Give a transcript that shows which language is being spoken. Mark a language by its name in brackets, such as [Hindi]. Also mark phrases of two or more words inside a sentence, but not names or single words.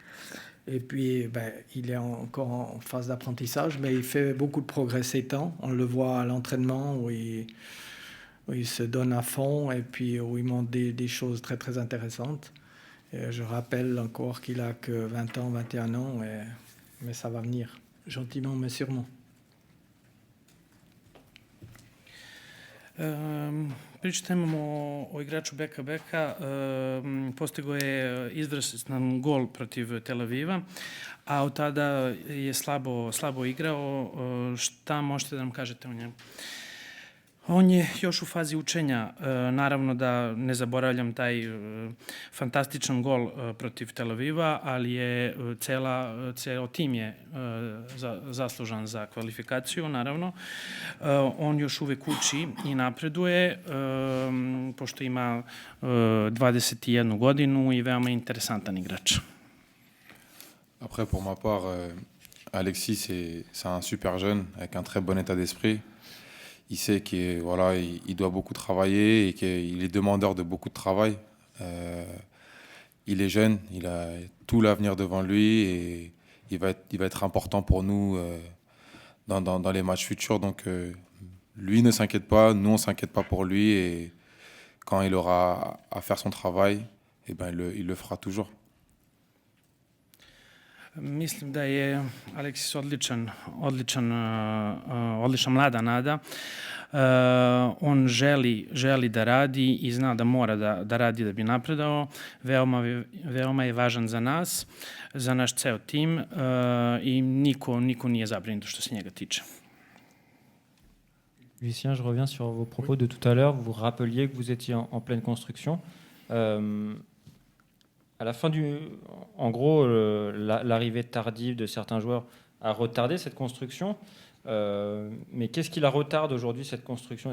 [French] Et puis il est encore en phase d'apprentissage, mais il fait beaucoup de progrès ces temps. On le voit à l'entraînement où il se donne à fond et puis où il montre des choses très très intéressantes. Et je rappelle encore qu'il a que 20 ans, 21 ans, mais ça va venir, gentiment mais sûrement. [Serbian] Pričate imamo o igraču Beka-Beka, postigao je izvrstan gol protiv Tel Aviva, a od tada je slabo igrao. Šta možete da nam kažete o njemu? On je još u fazi učenja. Naravno da ne zaboravljam taj fantastičan gol protiv Tel Aviva, ali je ceo tim je zaslužan za kvalifikaciju, naravno. On još uvek uči i napreduje, pošto ima 21 godinu i veoma interesantan igrač. [French] Après, pour ma part, Alexis, c'est un super jeune avec un très bon état d'esprit. Il sait qu'il voilà, il doit beaucoup travailler et qu'il est demandeur de beaucoup de travail. Il est jeune, il a tout l'avenir devant lui et il va être important pour nous dans les matchs futurs. Donc lui ne s'inquiète pas, nous on ne s'inquiète pas pour lui et quand il aura à faire son travail, eh ben, il le fera toujours. [Serbian] Mislim da je Aleksis odlična mlada nada. On želi da radi i zna da mora da radi da bi napredao. Veoma je važan za nas, za naš ceo tim i niko nije zabrinut što se njega tiče. [French] Lucien, je reviens sur vos propos de tout à l'heure. Vous rappeliez que vous étiez en pleine construction. À la fin en gros, l'arrivée tardive de certains joueurs a retardé cette construction. Mais qu'est-ce qui la retarde aujourd'hui, cette construction?